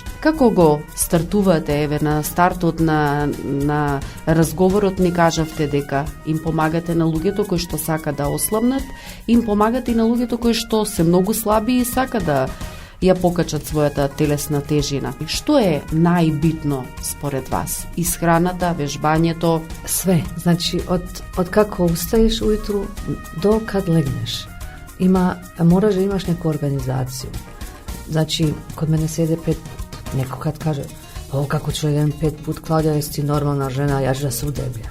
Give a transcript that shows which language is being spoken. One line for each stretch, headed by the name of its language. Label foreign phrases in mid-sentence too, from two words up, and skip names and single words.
Macedonian: Како го стартувате, еве на стартот на разговорот ни кажавте дека им помагате на луѓето кои што сака да ослабнат, им помагате и на луѓето кои што се многу слаби и сака да ја покачат својата телесна тежина. Што е најбитно според вас? Исхраната, вежбањето?
Serbian: Sve. Znači, od kako ustaješ ujutru do kad legneš. Moraš da imaš neku organizaciju. Znači, kod mene sjede 5, neko kad kaže kako ću jedan 5 put, Klaudija, jesi ti normalna žena, ja ću da se udeblja.